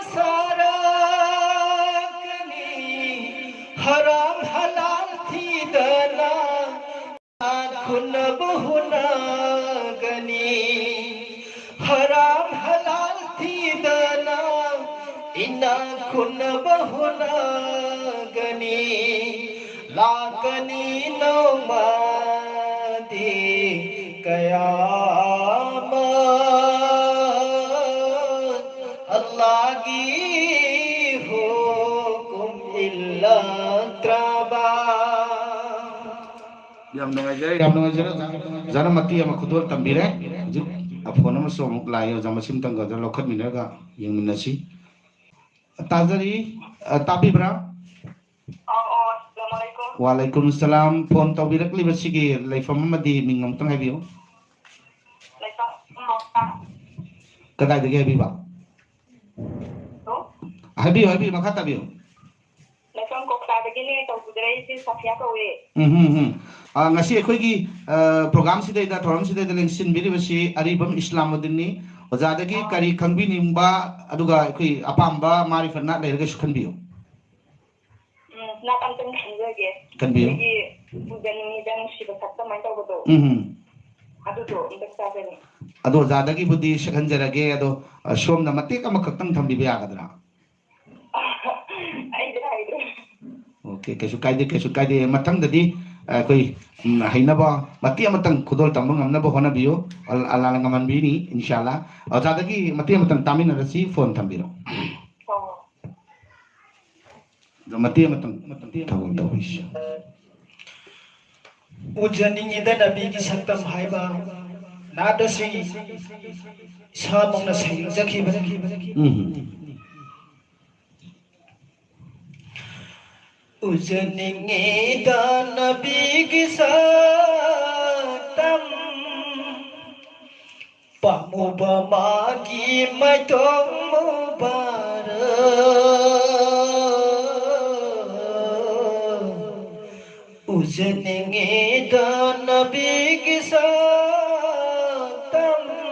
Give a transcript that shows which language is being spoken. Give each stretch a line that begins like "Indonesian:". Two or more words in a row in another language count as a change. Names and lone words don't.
Manipuri: sarakani
Arabic: haram halal
Manipuri: thidana khun bahuna gani
Arabic: haram halal
Manipuri: thidana ina khun bahuna gani lakani naumadi kayamat Allah gi hukum illa traba yam nungajai jana mati ama khudol tambire juk afon ama somuk layo jamasim tangga jana lokhat minaga yang minasi tazari tabibra Waalaikumsalam phone tawbirak li basigi laifam amadi mingam tang habiyo kadai dege habiba habiyo makha tabiyo laifam kokta degini tawbudrai si safia kawe ngasi akhoi program sidai da thoram sidai da lengsin biri basi aribam islamuddin ojadagi kari khangbi nimba aduga akhoi apamba marifat na lerga sukhanbiyo na kantan khangage kanbiyo gi budani dan shiba sakta mai tawbodo adu do indakta bani ado ojadagi budi shakhanjarage ado shomna matek ama khaktang thambiba yagadra okay kesu kaide matang dadi koi hainaba mati amatang khudol tambang amna bo hona biyo ala ngaman bini inshallah ojadagi mati amatang tamina rasi phone thambiro mati amatang thawul tawish ujaning ida nabi gi saktam haiba nada si samong na sayo zakhi ujaning ida nabi gi saktam pamubama gi mai tong mubarak ujaning ida nabi gi saktam